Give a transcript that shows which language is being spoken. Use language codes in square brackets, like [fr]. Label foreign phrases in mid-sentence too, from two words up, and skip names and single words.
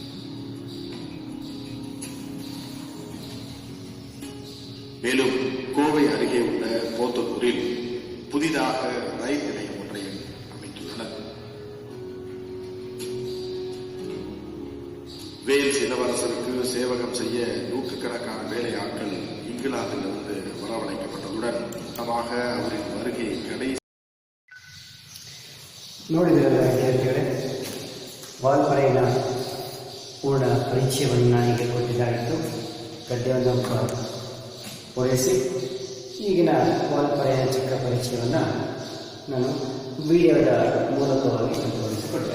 [ta] மேலும் கோவை அருகே உள்ள போத்தனூரில் புதிதாக ரயில் நிலையம் ஒன்றையும் அமைத்துள்ளனர். வேல்ஸ் இளவரசருக்கு சேவகம் செய்ய நூற்றுக்கணக்கான வேலையாட்கள் இங்கிலாந்திலிருந்து வரவழைக்கப்பட்டதுடன் அவரின் வருகை கடைசி [kn] ನೋಡಿದ್ರಲ್ಲ ವಿದ್ಯಾರ್ಥಿಗಳೇ, ವಾಲ್ಪಾರೆಯ ಪೂರ್ಣ ಪರಿಚಯವನ್ನು ನನಗೆ ಕೊಟ್ಟಿದ್ದಾಯಿತು. ಗದ್ಯವನ್ನು ಪೂರೈಸಿ ಈಗಿನ ವಾಲ್ಪಾರೆಯ ಚಿಕ್ಕ ಪರಿಚಯವನ್ನು ನಾನು ವಿಡಿಯೋದ ಮೂಲಕವಾಗಿ ತೋರಿಸಿಕೊಟ್ಟೆ.